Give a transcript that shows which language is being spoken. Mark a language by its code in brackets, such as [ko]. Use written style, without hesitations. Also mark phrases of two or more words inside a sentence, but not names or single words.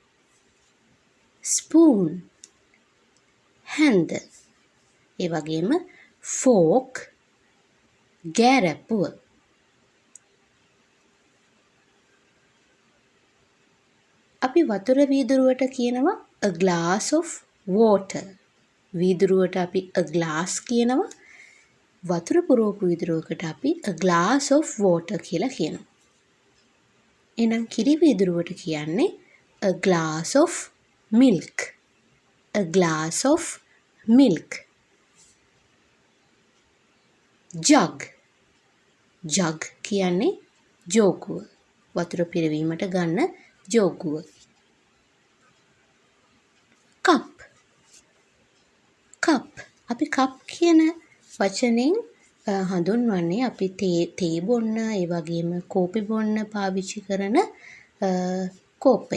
[si] ස්පූන් හැන්ද. ඒ වගේම ෆෝක් ගෑරප්පුව. අපි වතුර වීදුරුවට කියනවා [en] a glass of water. [si] වීදුරුවට අපි [en] a glass [si] කියනවා. වතුර පුරවපු වීදුරුවකට අපි [en] a glass of water [si] කියලා කියනවා. එහෙනම් කිරි වීදුරුවට කියන්නේ [en] a glass of milk. a glass of milk. [si] ජග් කියන්නේ ජෝකුව. වතුර පිරවීමට ගන්න ජෝකුව. කප් අපි කප් කියන වචනෙන් හඳුන්වන්නේ අපි තේ බොන්න ඒ වගේම කෝපි බොන්න පාවිච්චි කරන කෝප්පය.